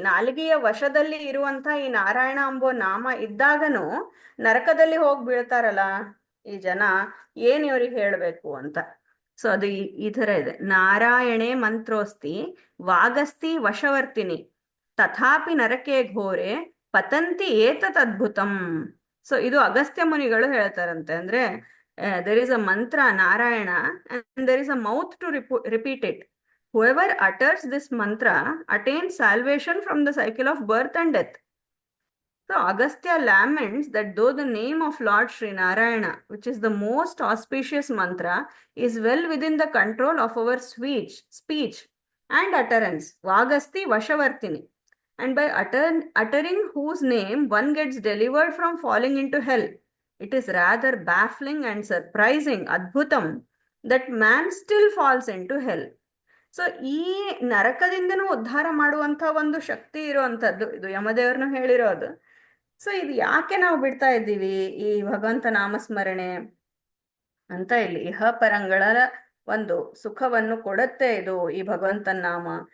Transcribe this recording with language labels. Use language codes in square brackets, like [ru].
[kn] ನಾಲಿಗೆಯ ವಶದಲ್ಲಿ ಇರುವಂತ ಈ ನಾರಾಯಣ ಅಂಬೋ ನಾಮ ಇದ್ದಾಗನು ನರಕದಲ್ಲಿ ಹೋಗಿ ಬೀಳ್ತಾರಲ್ಲ ಈ ಜನ, ಏನ್ ಇವ್ರಿಗೆ ಹೇಳ್ಬೇಕು ಅಂತ. ಸೊ ಅದು ಈ ತರ ಇದೆ. [sa] ನಾರಾಯಣೇ ಮಂತ್ರೋಸ್ತಿ ವಾಗಸ್ತಿ ವಶವರ್ತಿನಿ ತಥಾಪಿ ನರಕೆ ಘೋರೆ ಪತಂತಿ ಏತತ್ ಅದ್ಭುತಂ. [kn] ಸೊ ಇದು ಅಗಸ್ತ್ಯ ಮುನಿಗಳು ಹೇಳ್ತಾರಂತೆ. [en] ಅಂದ್ರೆ there is a mantra Narayana and there is a mouth to repeat it. Whoever utters this mantra attains salvation from the cycle of birth and death. So Agastya laments that though the name of Lord Sri Narayana, which is the most auspicious mantra, is well within the control of our speech and utterance, [sa] Vagasti Vashavartini, [en] and by uttering whose name one gets delivered from falling into hell, it is rather baffling and surprising, Adbhutam, that man still falls into hell. [kn] So ಈ ನರಕದಿಂದನೂ ಉದ್ಧಾರ ಮಾಡುವಂಥ ಒಂದು ಶಕ್ತಿ ಇರುವಂಥದ್ದು ಇದು ಯಮದೇವ್ರನ್ನು ಹೇಳಿರೋದು. So ಇದು ಯಾಕೆ ನಾವು ಬಿಡ್ತಾ ಇದ್ದೀವಿ ಈ ಭಗವಂತ ನಾಮಸ್ಮರಣೆ ಅಂತ, ಇಲ್ಲಿ ಇಹ ಪರಂಗಳ ಒಂದು ಸುಖವನ್ನು ಕೊಡುತ್ತೆ ಇದು ಈ ಭಗವಂತನ ನಾಮ.